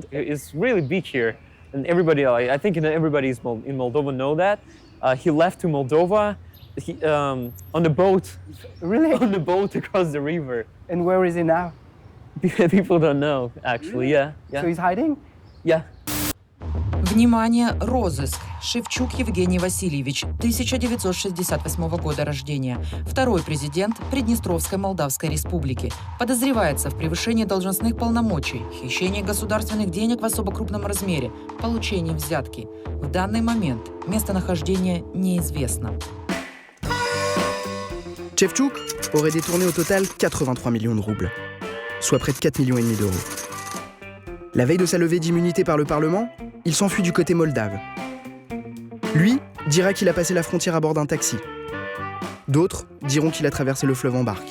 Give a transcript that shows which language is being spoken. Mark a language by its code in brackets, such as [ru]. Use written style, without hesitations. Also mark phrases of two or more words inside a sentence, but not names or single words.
[en] It's really big here, and everybody, I think everybody in Moldova know that. He left to Moldova on a boat. Really? On a boat across the river. And where is he now? People don't know, actually. Yeah. So he's hiding? Yeah. [ru] Внимание, розыск. Шевчук Евгений Васильевич, 1968 года рождения. Второй президент Приднестровской Молдавской Республики. Подозревается в превышении должностных полномочий, хищении государственных денег в особо крупном размере, получении взятки. В данный момент местонахождение неизвестно. [fr] Шевчук aurait détourné au total 83 millions de roubles, soit près de 4,5 millions d'euros. La veille de sa levée d'immunité par le Parlement, il s'enfuit du côté moldave. Lui dira qu'il a passé la frontière à bord d'un taxi. D'autres diront qu'il a traversé le fleuve en barque.